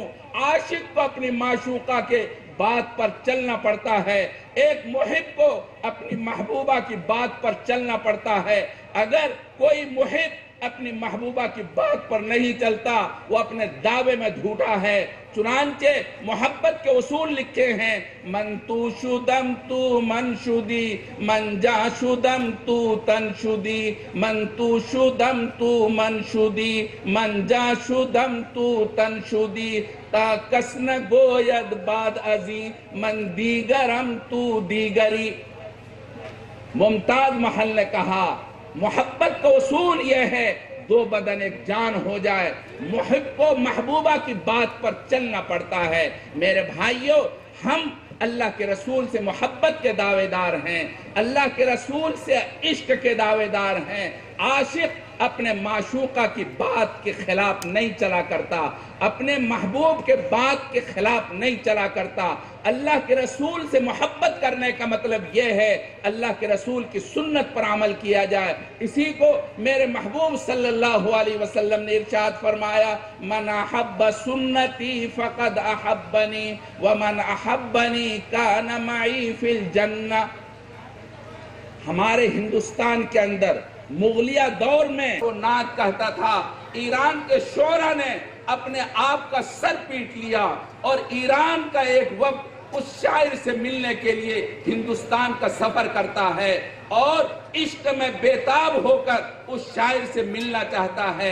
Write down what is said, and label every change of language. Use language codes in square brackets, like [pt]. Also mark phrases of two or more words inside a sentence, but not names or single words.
[ur] عاشق کو اپنی معشوقہ کے بات پر چلنا پڑتا ہے، ایک محب کو اپنی محبوبہ کی بات پر چلنا پڑتا ہے۔ اگر کوئی محب اپنی محبوبہ کی بات پر نہیں چلتا، وہ اپنے دعوے میں جھوٹا ہے۔ چنانچہ محبت کے اصول لکھے ہیں، [fa] من تو شدم تو من شدی، من جا شدم تو تن شدی، من تو شدم تو من شدی، من جا شدم تو تن شدی، تا کس نہ گوید بعد ازی، من دیگرم تو دیگری۔ [ur] ممتاز محل نے کہا، محبت کا اصول یہ ہے دو بدن ایک جان ہو جائے، محب کو محبوبہ کی بات پر چلنا پڑتا ہے۔ میرے بھائیوں، ہم اللہ کے رسول سے محبت کے دعوے دار ہیں، اللہ کے رسول سے عشق کے دعوے دار ہیں۔ عاشق اپنے معشوقہ کی بات کے خلاف نہیں چلا کرتا، اپنے محبوب کے بات کے خلاف نہیں چلا کرتا۔ اللہ کے رسول سے محبت کرنے کا مطلب یہ ہے اللہ کے رسول کی سنت پر عمل کیا جائے۔ اسی کو میرے محبوب صلی اللہ علیہ وسلم نے ارشاد فرمایا، [ar] من احب سنتی فقد احبنی ومن احبنی کان معی فی الجنہ۔ [ur] ہمارے ہندوستان کے اندر مغلیہ دور میں وہ نعت کہتا تھا، ایران کے شعراء نے اپنے آپ کا سر پیٹ لیا، اور ایران کا ایک وقت اس شاعر سے ملنے کے لیے ہندوستان کا سفر کرتا ہے، اور عشق میں بیتاب ہو کر اس شاعر سے ملنا چاہتا ہے۔